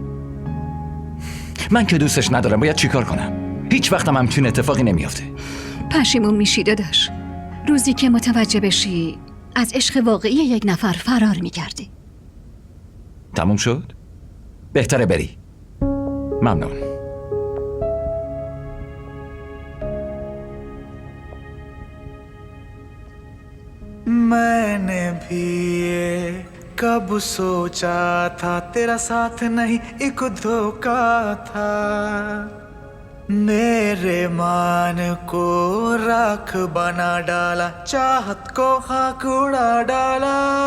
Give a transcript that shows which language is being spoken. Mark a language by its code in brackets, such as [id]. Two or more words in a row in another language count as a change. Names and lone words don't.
[fa] من که دوستش ندارم، باید چیکار کنم؟ هیچ وقتم همچین اتفاقی نمیافته. پشیمون میشی داداش. روزی که متوجه بشی از عشق واقعی یک نفر فرار میگردی. تموم شد؟ بهتره بری. ممنون. [hi] मैंने भी ये कब सोचा था तेरा साथ नहीं एक धोखा था मेरे मान को राख बना डाला चाहत को खाक उड़ा डाला